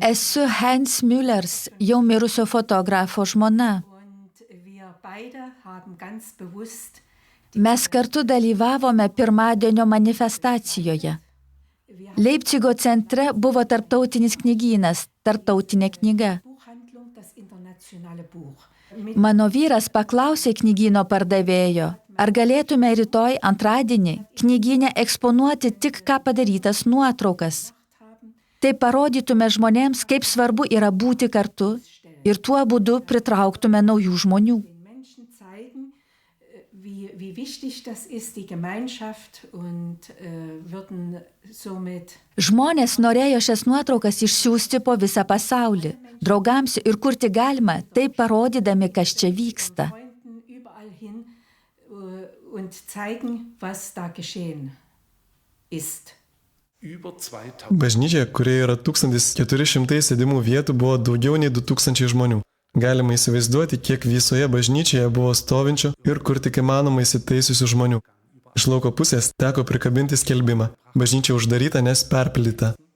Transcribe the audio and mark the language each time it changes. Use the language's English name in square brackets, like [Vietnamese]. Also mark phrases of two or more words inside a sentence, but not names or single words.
[Lithuanian] Esu Heinz Müllers, jau mirusio fotografo žmona. [German] Und wir beide haben ganz bewusst [Lithuanian] Mes kartu dalyvavome pirmadienio manifestacijoje. Leipcigo centre buvo tarptautinis knygynas, tarptautinė knyga. [German] Buchhandlung, das internationale Buch. [Lithuanian] Mano vyras paklausė knygyno pardavėjo, ar galėtume rytoj antradienį knygyne eksponuoti tik ką padarytas nuotraukas. Tai parodytume žmonėms, kaip svarbu yra būti kartu ir tuo būdu pritrauktume naujų žmonių. [German] Den Menschen zeigen, wie wichtig das ist, die Gemeinschaft, und würden somit [Lithuanian] Žmonės norėjo šias nuotraukas išsiųsti po visą pasaulį, draugams ir kur tik galima, tai parodydami, kas čia vyksta. [German] Freunden überall hin und zeigen, was da geschehen ist. [Lithuanian] Bažnyčia, kurioje yra 1400 sėdimų vietų, buvo daugiau nei 2000 žmonių. Galima įsivaizduoti, kiek visoje bažnyčioje buvo stovinčių ir kur tik įmanoma įsitaisiusių žmonių. Iš lauko pusės teko prikabinti skelbimą. Bažnyčia uždaryta, nes perpildyta.